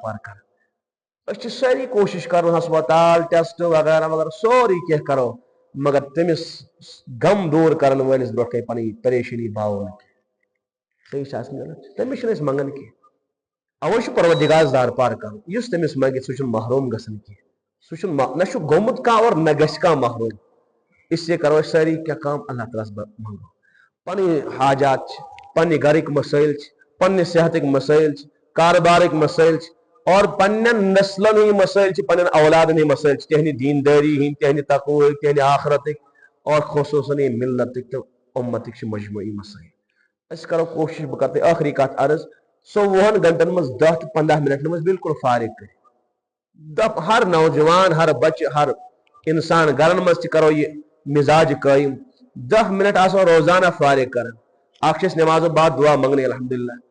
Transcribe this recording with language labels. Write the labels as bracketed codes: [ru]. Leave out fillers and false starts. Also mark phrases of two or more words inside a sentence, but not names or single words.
[ks] پار کران أسۍ چھِ سٲری کوٗشش کرو ہسپتال ٹیسٹ وغیرہ وغیرہ سورُے کینٛہہ کرو مگر تٔمِس غم دوٗر کرن وٲلِس برونٛہہ کَنہِ پنٕنۍ پریشٲنی باوو نہٕ کینٛہہ صحیح چھِ آسان تٔمِس چھِنہٕ أسۍ منگان کینٛہہ اوے چھُ پروردگارس زار پار کرُن یُس تٔمِس منگہِ سُہ چھُنہٕ محروم گژھان کینٛہہ سُہ چھُنہٕ نہ چھُ گوٚمُت کانٛہہ اور نہ گژھِ کانٛہہ محروم اس لیے کرو أسۍ سٲری کینٛہہ کٲم اللہ تعالیٰ ہس منگو پنٕنۍ حاجات چھِ پننہِ گرٕکۍ مسٲیل چھِ پننہِ صحتٕکۍ مسٲیل چھِ کاربارٕکۍ مسٲیل چھِ اور پننٮ۪ن نسلن ہٕنٛدۍ مسٲیل چھِ پننٮ۪ن اولادن ہٕنٛدۍ مسٲیل چھِ تِہنٛدِ دیندٲری ہٕنٛدۍ تِہنٛدِ تقوہٕکۍ تِہنٛدِ آخرتٕکۍ اور خصوٗصن یہِ ملتٕکۍ تہٕ اُمتٕکۍ چھِ مجموعی مسٲیل أسۍ کرو کوٗشش بہٕ کرٕ تۄہہِ ٲخری کتھ عرض 24 گنٹن منٛز 10 تہٕ 15 منٹن منٛز بالکل فارغ کٔرِتھ ہر نوجوان ہر بچہِ ہر انسان گرن منٛز تہِ کرو یہِ مزاج قٲیِم 10 منٹ آسو روزانہ فارغ کران اکھ چھِ أسۍ نمازو بعد دعا منگنے الحمدللہ